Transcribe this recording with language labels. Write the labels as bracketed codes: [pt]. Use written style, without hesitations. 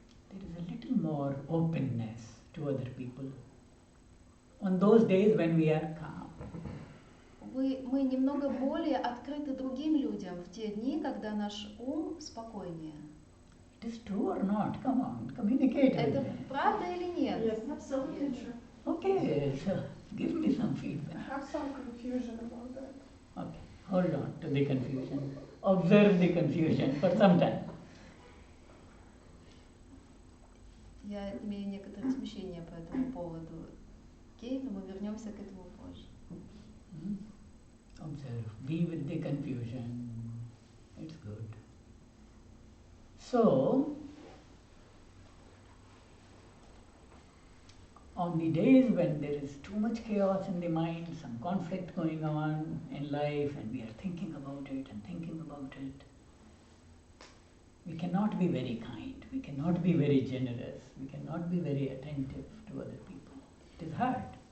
[en] There is a little more openness to other people on those days when we are calm. [ru] Мы немного более открыты другим людям в те дни, когда наш ум спокойнее. [en] It is true or not? Come on, communicate with [ru] Это [en] me. [ru] правда или нет? [en] Yes, absolutely true. Okay, so give me some feedback. I have some confusion about that. Okay, hold on to the confusion. Observe the confusion for some time. [ru] Я имею некоторые смущения по этому поводу. Окей, но мы вернемся к этому позже. [en] Observe, be with the confusion. It's good. So, on the days when there is too much chaos in the mind, some conflict going on in life, and we are thinking about it and thinking about it, we cannot be very kind, we cannot be very generous, we cannot be very attentive to other people. It is hard.